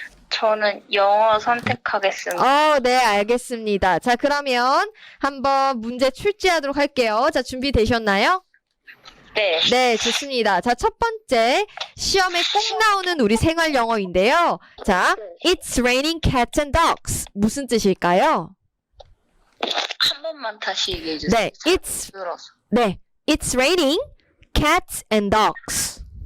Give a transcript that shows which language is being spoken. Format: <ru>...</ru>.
<ko>저는 영어 선택하겠습니다. 네, 알겠습니다. 자, 그러면 한번 문제 출제하도록 할게요. 자, 준비되셨나요? 네. 네, 좋습니다. 자, 첫 번째 시험에 꼭 나오는 우리 생활 영어인데요.</ko> <en>자, It's raining cats and dogs.</en> <ko>무슨 뜻일까요? 한 번만 다시 얘기해 주세요. 네, 들어서.</ko> <en>It's raining cats and dogs.</en>